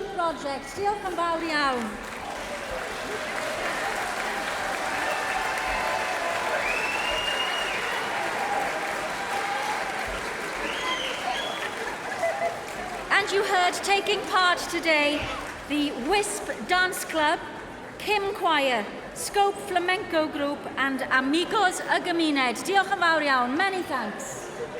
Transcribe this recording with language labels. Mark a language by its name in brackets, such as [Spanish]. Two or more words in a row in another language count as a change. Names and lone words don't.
[English] project. [Welsh] Diolch yn fawr iawn. [English] And you heard taking part today the WISP Dance Club, Kim Choir, Scope Flamenco Group and Amigos Gymuned. [Welsh] Diolch yn fawr iawn. [English] Many thanks.